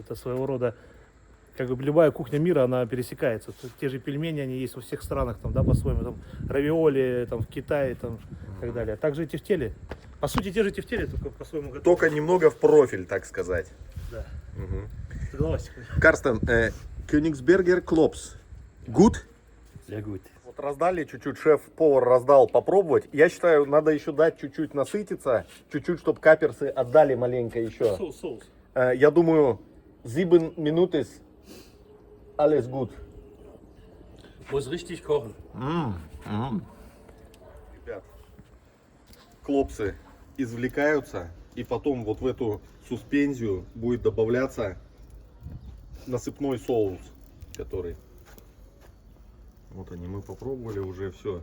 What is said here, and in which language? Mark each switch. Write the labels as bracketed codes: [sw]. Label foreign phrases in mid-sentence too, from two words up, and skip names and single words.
[ru] Это своего рода, как бы любая кухня мира, она пересекается. Те же пельмени, они есть во всех странах, там, да, по-своему. Там, равиоли там, в Китае там, и так далее. Также и тефтели. По сути, те же тефтели, только по-своему готовы. Только немного в профиль, так сказать. Да. Мгм. Согласен. Карстен, [de] Königsberger Klops. Good? Sehr gut. [ru] Вот раздали чуть-чуть, шеф-повар раздал попробовать. Я считаю, надо еще дать чуть-чуть насытиться, чуть-чуть, чтобы каперсы отдали маленько еще. Соус. Я думаю, 7 минут [de] alles gut. Muss richtig kochen. [ru] Ребят, клопсы извлекаются, и потом вот в эту суспензию будет добавляться насыпной соус, который... Вот они, мы попробовали уже, все.